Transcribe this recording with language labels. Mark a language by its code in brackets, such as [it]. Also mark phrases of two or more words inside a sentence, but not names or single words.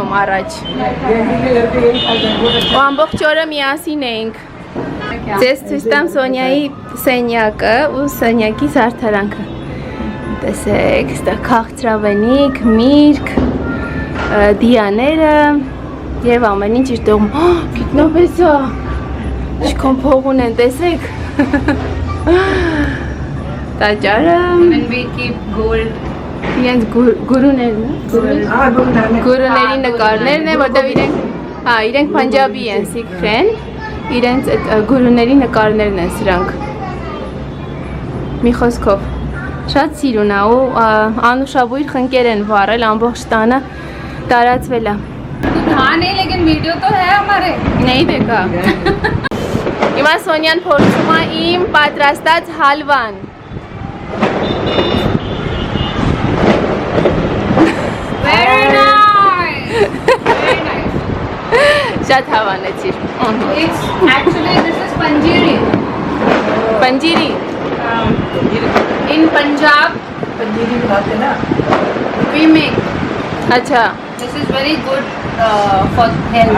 [hy] առաջ։ Ու ամբողջ օրը միասին էինք։ Ձեզ ցույց տամ Սոնյայի սենյակը ու սենյակի զարդարանքը։ Տեսեք, այստեղ քաղցրավենիք, միրգ, դիաները եւ ամեն ինչ իր տեղում։ Գիտնապես է։ Ինչքան փող ունեն, տեսեք։ Տաճարը։ [en] When we keep gold. [hy] Իրենց գուրուներն են։ Գուրուների նկարներն են, որտեղ իրենք պանջաբի են, սիքխ են։ Իրենց այդ գուրուների նկարներն են սրանք։ Մի խոսքով շատ սիրուն է ու անուշաբույր խնկեր են վառել, ամբողջ տանը տարածվել է։ [hi] हाँ नहीं लेकिन वीडियो तो है हमारे नहीं देखा [hy] Հիմա Սոնյան փորձում է իմ պատրաստած հալվան [en] very nice very nice [hy] Շատ հավանեցիր [en] it's actually this is panjiri Panjiri in Punjab we make [hi] अच्छा [en] this is very good for health